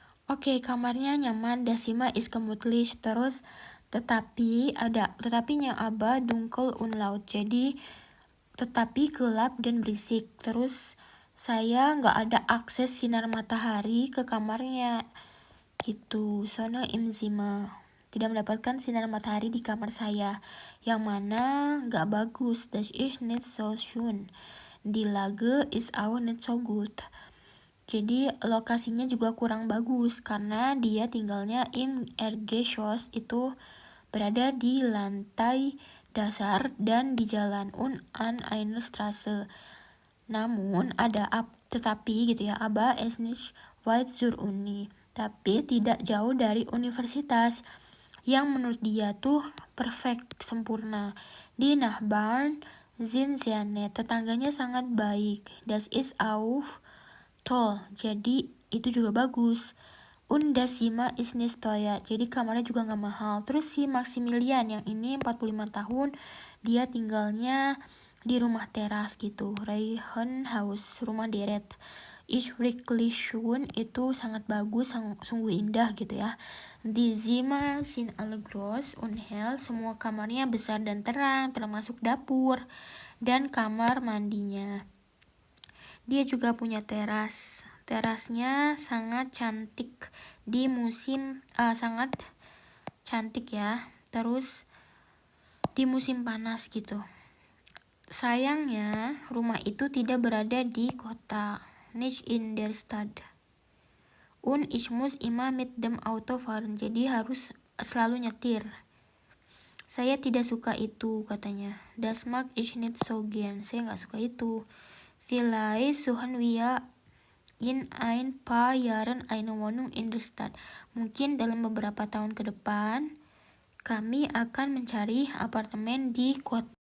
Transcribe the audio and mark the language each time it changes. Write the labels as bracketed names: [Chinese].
[Indonesian] Oke, kamarnya nyaman, [German] das Zimmer ist gemütlich. [Indonesian] Terus tetapinya [German] aber dunkel und laut. [Indonesian] Jadi tetapi gelap dan berisik. Terus saya nggak ada akses sinar matahari ke kamarnya gitu. [German] Sonne im Zimmer, [Indonesian] tidak mendapatkan sinar matahari di kamar saya, yang mana nggak bagus. [German] Das ist nicht so schön. Die Lage ist auch nicht so gut. [Indonesian] Jadi lokasinya juga kurang bagus karena dia tinggalnya [German] im Erdgeschoss, [Indonesian] itu berada di lantai dasar dan di jalan [German] an einer Straße. [Indonesian] Namun ada tetapi gitu ya, [German] aber es nicht weit zur Uni, [Indonesian] tapi tidak jauh dari universitas, yang menurut dia tuh perfect, sempurna. [German] Die Nachbarn sind sehr nett, [Indonesian] tetangganya sangat baik. [German] Das ist auch toll, [Indonesian] jadi itu juga bagus. [German] Und das Zimmer ist nicht teuer, [Indonesian] jadi kamarnya juga nggak mahal. Terus si Maximilian yang ini 45 tahun, dia tinggalnya di rumah teras gitu, Reihenhaus, rumah deret. [German] Ist wirklich schön, [Indonesian] itu sangat bagus, sungguh indah gitu ya. [German] Die Zimmer sind alle groß und hell, [Indonesian] semua kamarnya besar dan terang, termasuk dapur dan kamar mandinya. Dia juga punya teras. Terasnya sangat cantik di musim sangat cantik ya. Terus di musim panas gitu. Sayangnya rumah itu tidak berada di kota, [German] nicht in der Stadt. Und ich muss immer mit dem Auto fahren, [Indonesian] jadi harus selalu nyetir. Saya tidak suka itu katanya. [German] Das mag ich nicht so gern, [Indonesian] saya nggak suka itu. [German] Vielleicht suchen wir in ein paar Jahren eine Wohnung in der Stadt. [Indonesian] Mungkin dalam beberapa tahun ke depan kami akan mencari apartemen di kota.